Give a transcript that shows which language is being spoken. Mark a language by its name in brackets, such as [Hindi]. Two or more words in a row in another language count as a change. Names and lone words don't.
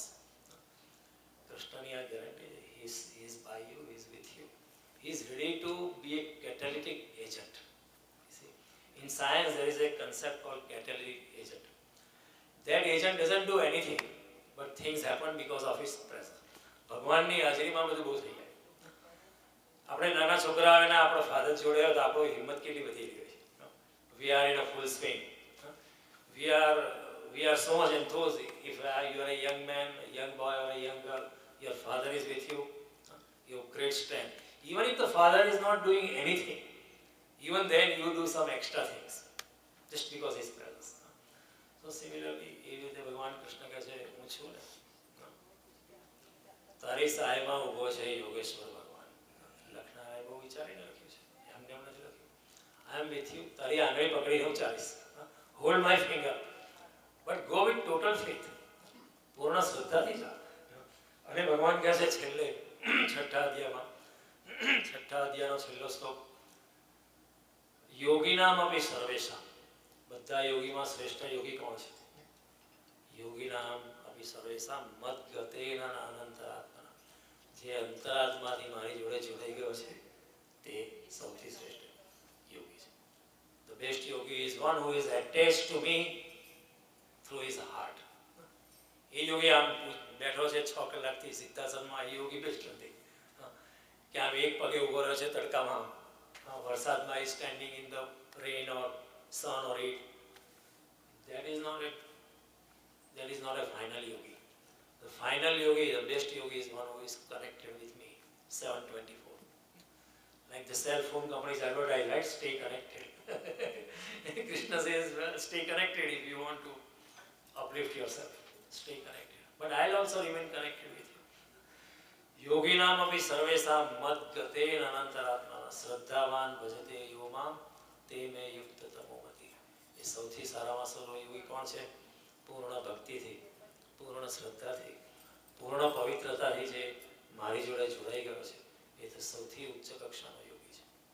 [English] Krishna is guaranteed. He is by you, he is with you. He is ready to be a catalytic agent. You see, in science there is a concept called catalytic agent. That agent doesn't do anything, but things happen because of his presence. [Gujarati] ભગવાનની હાજરીમાં બધું બહુ થઈ જાય. આપણે નાના છોકરા આવે ને આપણો ફાધર જોડે હોય તો આપણો હિંમત કેટલી બધી રહી હોય. [English] We are in a full swing. We are so much enthused. If you are a young man, a young boy or a young girl, your father is with you, you have great strength. Even if the father is not doing anything, even then you do some extra things just because his presence. So similarly, [Gujarati] એવી રીતે ભગવાન કૃષ્ણ કહે છે, હું છું ને, તારી સહાયમાં ઊભો છે યોગેશ્વર ભગવાન. લખનારાએ બહુ વિચારીને લખ્યું છે, એમને એમ નથી લખ્યું. [English] I am with you, [Gujarati] તારી આંગળી પકડી હું ચાલીશ. [English] Hold my finger. But go with total faith. [Gujarati] પૂર્ણ શ્રદ્ધાથી જા. અને ભગવાન કહે છે છેલ્લે છઠ્ઠા અધ્યાયનો છેલ્લો શ્લોક, [Sanskrit] योगिनाम् अपि सर्वेषाम्. [Gujarati] બધા યોગીમાં શ્રેષ્ઠ યોગી કોણ છે? [Sanskrit] योगिनाम् अपि सर्वेषाम् मद्गतेन अनन्तरात्मना. [Gujarati] જે અંતરાત્માથી મારી જોડે જોડાઈ ગયો છે તે સૌથી શ્રેષ્ઠ યોગી છે. [English] The best yogi is one who is attached to me through his heart. [Gujarati] એ યોગી આમ બેઠો છે 6 કલાકથી સિદ્ધાસનમાં, એ યોગી બેસ્ટ નથી. કે આમ એક પગે ઊભો રહ્યો છે તડકામાં, વરસાદમાં, [English] is standing in the rain or sun or heat. That is not a final yogi. The final yogi, the best yogi is one who is connected with me 7/24. Like the cell phone companies advertise, right? Stay connected. Krishna says, well, stay connected if you want to uplift yourself. Stay connected. But I'll also remain connected with you. [Sanskrit] योगिनाम् अपि सर्वेषाम् मद्गतेन अनन्तरात्मना श्रद्धावान् भजते यो माम् ते मे युक्त तमोमति. [Gujarati] એ સૌથી સારામાં સારો યોગી કોણ છે? પૂર્ણ ભક્તિથી, પૂર્ણ શ્રદ્ધાથી, પૂર્ણ પવિત્રતાથી જે મારી જોડે જોડાઈ ગયો છે એ તો સૌથી ઉચ્ચ કક્ષાનો યોગી છે.